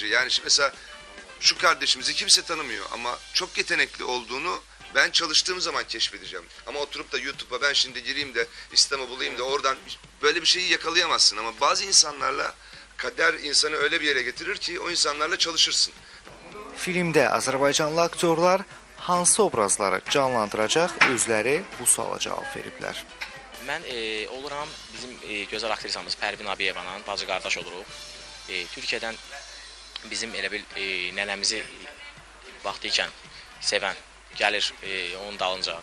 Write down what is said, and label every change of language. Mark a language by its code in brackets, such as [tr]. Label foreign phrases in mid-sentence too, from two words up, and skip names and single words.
[tr] Yani şimdi mesela şu kardeşimizi kimse tanımıyor ama çok yetenekli olduğunu ben çalıştığım zaman keşfedeceğim. Ama oturup da YouTube'a ben şimdi gireyim de İslam'ı bulayım da oradan böyle bir şeyi yakalayamazsın. Ama bazı insanlarla kader insanı öyle bir yere getirir ki o insanlarla çalışırsın. [az] Filmdə Azərbaycanlı aktyorlar hansı obrazları canlandıracaq, özləri bu suala cavab veriblər. Mən oluram bizim gözəl aktrisamız Pərvin Abiyevanın bacı qardaş oluruq. Türkiyədən bizim elə bil nənəmizi vaxtı ikən sevən gəlir onun dalınca.